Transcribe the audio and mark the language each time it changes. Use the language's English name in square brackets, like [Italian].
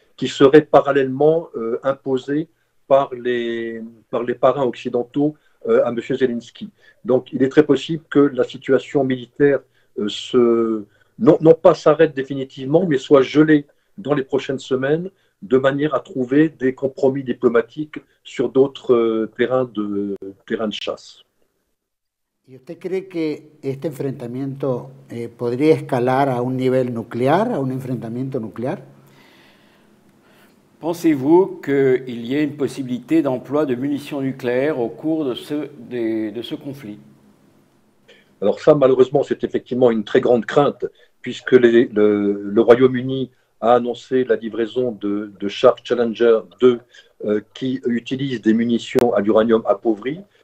[French] qui serait parallèlement imposée par les parrains occidentaux à M. Zelensky. Donc il est très possible que la situation militaire non pas s'arrête définitivement, mais soit gelée dans les prochaines semaines, de manière à trouver des compromis diplomatiques sur d'autres terrains de chasse. [Spanish] ¿Y usted cree que este enfrentamiento podría escalar a un nivel nuclear, a un enfrentamiento nuclear? [French] Pensez-vous qu'il y ait une possibilité d'emploi de munitions nucléaires au cours de ce conflit? Alors ça, malheureusement, c'est effectivement une très grande crainte, puisque le Royaume-Uni a annoncé la livraison de chars Challenger 2 qui utilisent des munitions à l'uranium appauvri.